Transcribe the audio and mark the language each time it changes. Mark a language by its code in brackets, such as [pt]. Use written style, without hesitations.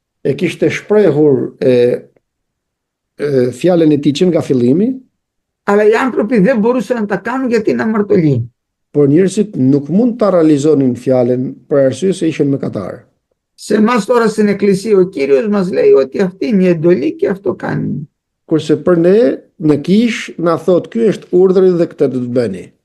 [sq] e kishte shprehur fjalën e tij që nga fillimi, [el] αλλά οι άνθρωποι δεν μπορούσαν να τα κάνουν γιατί είναι αμαρτωλοί. [sq] por njerëzit nuk mund ta realizonin fjalën për arsye se ishin mëkatar. [el] Σε εμάς τώρα στην Εκκλησία ο Κύριος μας λέει ότι αυτή είναι η εντολή και αυτό κάνει. [sq] Kurse për ne në kish na thot ky është urdhri dhe këtë do të bëni.